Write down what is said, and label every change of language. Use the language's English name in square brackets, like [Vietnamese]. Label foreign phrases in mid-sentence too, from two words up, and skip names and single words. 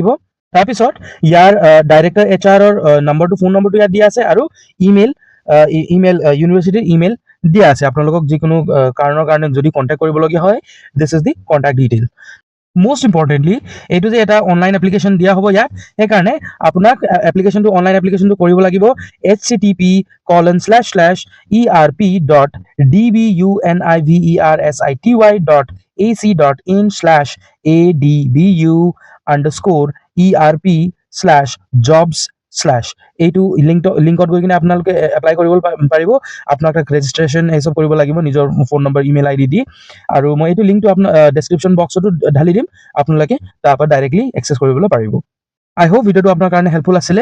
[Assamese] তাৰপিছত ইয়াৰ ডাইৰেক্টৰ HR নম্বৰটো, ফোন নম্বৰটো ইয়াত দিয়া আছে আৰু ইমেইল ইউনিভাৰ্চিটিৰ ইমেইল দিয়া আছে। আপোনালোকক যিকোনো কাৰণৰ কাৰণে যদি কণ্টেক্ট কৰিবলগীয়া হয়, [English] this is the contact detail. most importantly [Assamese] এইটো যে এটা [English] online application [Assamese] দিয়া হ'ব ইয়াত, সেইকাৰণে আপোনাক [English] online application [Assamese] কৰিব লাগিব http://erp.dbuniversity.ac.in/adbu_erp/jobs/ এইটো লিংকত গৈ কিনে আপোনালোকে এপ্লাই কৰিব পাৰিব। আপোনাক ৰেজিষ্ট্ৰেশ্যন এইসব কৰিব লাগিব নিজৰ ফোন নম্বৰ [English] email ID [Assamese] দি, আৰু মই এইটো লিংকটো আপোনাৰ [English] description box [Assamese] ঢালি দিম, আপোনালোকে তাৰ পৰা [English] directly access [Assamese] কৰিবলৈ পাৰিব। [English] I hope [Assamese] ভিডিঅ'টো আপোনাৰ কাৰণে হেল্পফুল আছিলে।